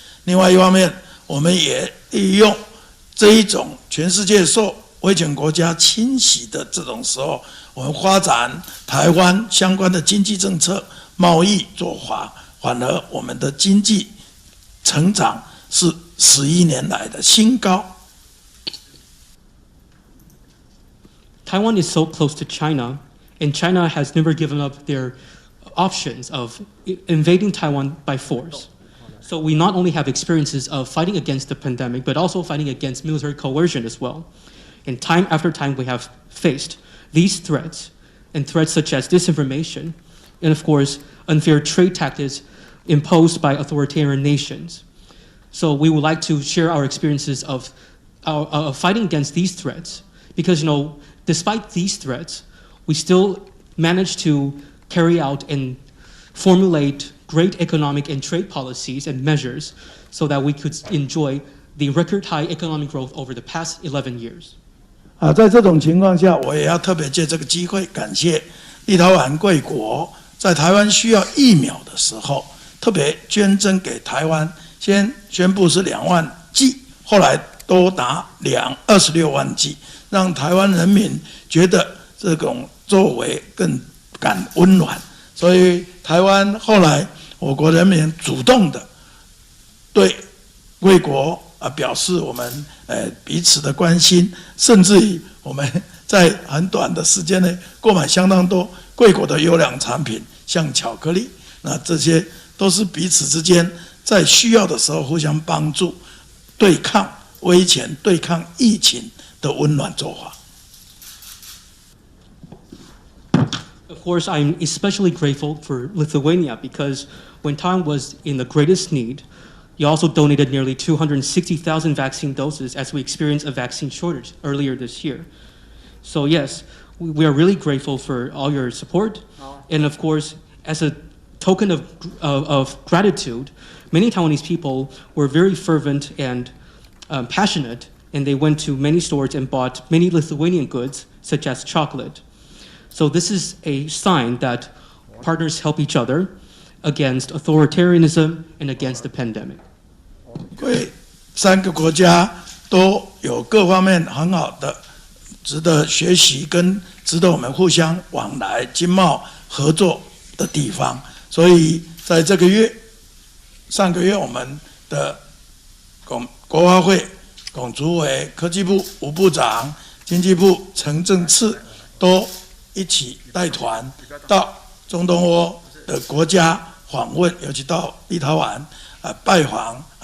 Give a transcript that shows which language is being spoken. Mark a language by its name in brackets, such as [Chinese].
[Chinese] 另外一方面，我们也利用这一种全世界受威权国家侵袭的这种时候，我们发展台湾相关的经济政策、贸易做法，反而我们的经济成长是11年来的新高。 [English] Taiwan is so close to China, and China has never given up their options of invading Taiwan by force. So we not only have experiences of fighting against the pandemic, but also fighting against military coercion as well. And time after time, we have faced these threats, and threats such as disinformation, and of course, unfair trade tactics imposed by authoritarian nations. So we would like to share our experiences of fighting against these threats, because despite these threats, we still managed to carry out and formulate great economic and trade policies and measures so that we could enjoy the record high economic growth over the past 11 years. [Chinese] 在这种情况下，我也要特别借这个机会感谢立陶宛贵国在台湾需要疫苗的时候，特别捐赠给台湾，先宣布是2万剂，后来多达26万剂，让台湾人民觉得这种作为更感温暖。所以台湾后来我国人民主动的对贵国表示我们彼此的关心，甚至于我们在很短的时间内购买相当多贵国的优良产品，像巧克力，那这些都是彼此之间在需要的时候互相帮助，对抗威权、对抗疫情的温暖做法。 [English] Of course, I'm especially grateful for Lithuania because when Taiwan was in the greatest need, you also donated nearly 260,000 vaccine doses as we experienced a vaccine shortage earlier this year. So yes, we are really grateful for all your support. And of course, as a token of gratitude, many Taiwanese people were very fervent and passionate, and they went to many stores and bought many Lithuanian goods, such as chocolate. So this is a sign that partners help each other against authoritarianism and against the pandemic. [Chinese] 3个国家都有各方面很好的值得学习跟值得我们互相往来经贸合作的地方，所以在这个月上个月我们的国发会龚主委、科技部吴部长、经济部陈正次都一起带团到中东欧的国家访问，尤其到立陶宛拜访，